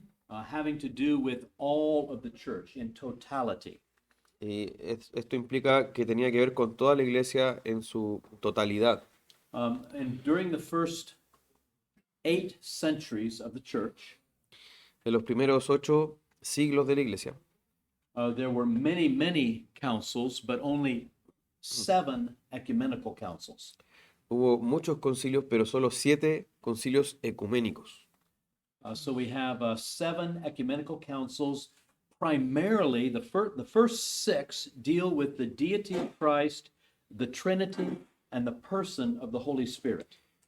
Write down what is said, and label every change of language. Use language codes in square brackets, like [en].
[en] Having to do with all of the church in totality. [es] Y esto implica que tenía que ver con toda la iglesia en su totalidad. [en] And during the first 8 centuries of the church, [es] en los primeros 8 siglos de la iglesia, [en] there were many councils, but only 7 ecumenical councils. [es] Hubo muchos concilios, pero solo 7 concilios ecuménicos. [en] So we have 7 ecumenical councils. Primarily, the first 6 deal with the deity of Christ, the Trinity, and the person of the Holy Spirit.